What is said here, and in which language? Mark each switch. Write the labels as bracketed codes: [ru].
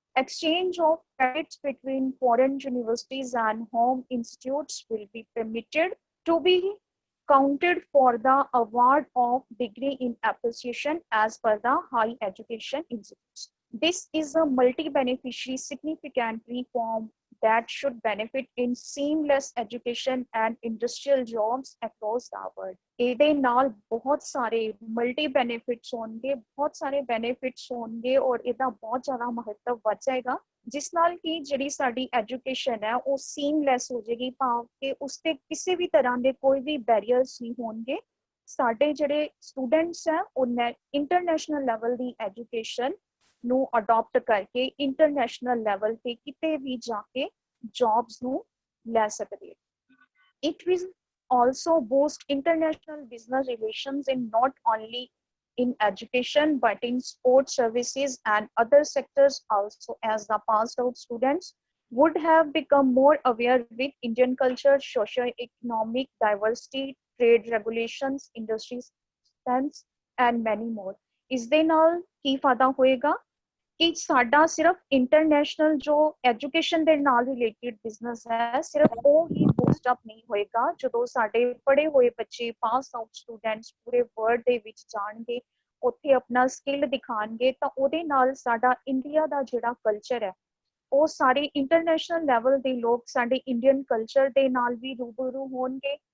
[en] Exchange of credits between foreign universities and home institutes will be permitted to be counted for the award of degree in appreciation as per the high education institutes. This is a multi-beneficiary significant reform that should benefit in seamless education and industrial jobs across the world. [pa] ਇਹਦੇ ਨਾਲ ਬਹੁਤ ਸਾਰੇ multi benefits ਹੋਣਗੇ, ਬਹੁਤ ਸਾਰੇ benefits ਹੋਣਗੇ ਔਰ ਇਹਦਾ ਬਹੁਤ ਜ਼ਿਆਦਾ ਮਹੱਤਵ ਵੱਧ ਜਾਏਗਾ, ਜਿਸ ਨਾਲ ਕਿ ਜਿਹੜੀ ਸਾਡੀ ਐਜੂਕੇਸ਼ਨ ਹੈ ਉਹ ਸੀਮਲੈਸ ਹੋ ਜਾਏਗੀ, ਭਾਵ ਕਿ ਉਸ ਤੇ ਕਿਸੇ ਵੀ ਤਰ੍ਹਾਂ ਦੇ ਕੋਈ ਵੀ ਬੈਰੀਅਰਸ ਨਹੀਂ ਹੋਣਗੇ। ਸਾਡੇ ਜਿਹੜੇ ਸਟੂਡੈਂਟਸ ਹੈ ਉਹ ਇੰਟਰਨੈਸ਼ਨਲ ਲੈਵਲ ਦੀ ਐਜੂਕੇਸ਼ਨ ਨੂੰ ਅਡਾਪਟ ਕਰਕੇ ਇੰਟਰਨੈਸ਼ਨਲ ਲੈਵਲ ਤੇ ਕਿਤੇ ਵੀ ਜਾ ਕੇ ਜੌਬਸ ਨੂੰ ਲੈ ਸਕਦੇ। [en] It will also boost international business relations in not only in education but in sports services and other sectors also, as the passed out students would have become more aware with Indian culture, socio-economic diversity, trade regulations, industry stands and many more. [pa] ਇਸ ਦੇ ਨਾਲ ਕੀ ਫਾਇਦਾ ਹੋਏਗਾ ਕਿ ਸਾਡਾ ਸਿਰਫ international ਜੋ education ਦੇ ਨਾਲ ਰਿਲੇਟਡ ਬਿਜ਼ਨਸ ਹੈ ਸਿਰਫ ਉਹ ਹੀ ਬੂਸਟ ਅਪ ਨਹੀਂ ਹੋਏਗਾ। ਜਦੋਂ ਸਾਡੇ ਪੜ੍ਹੇ ਹੋਏ ਬੱਚੇ ਪਾਸ ਆਊਟ ਸਟੂਡੈਂਟਸ ਪੂਰੇ ਵਰਲਡ ਦੇ ਵਿੱਚ ਜਾਣਗੇ, ਉੱਥੇ ਆਪਣਾ ਸਕਿੱਲ ਦਿਖਾਣਗੇ, ਤਾਂ ਉਹਦੇ ਨਾਲ ਸਾਡਾ ਇੰਡੀਆ ਦਾ ਜਿਹੜਾ ਕਲਚਰ ਹੈ ਉਹ ਸਾਰੇ ਇੰਟਰਨੈਸ਼ਨਲ ਲੈਵਲ ਦੇ ਲੋਕ ਸਾਡੇ ਇੰਡੀਅਨ ਕਲਚਰ ਦੇ ਨਾਲ ਵੀ ਰੂਬਰੂ ਹੋਣਗੇ।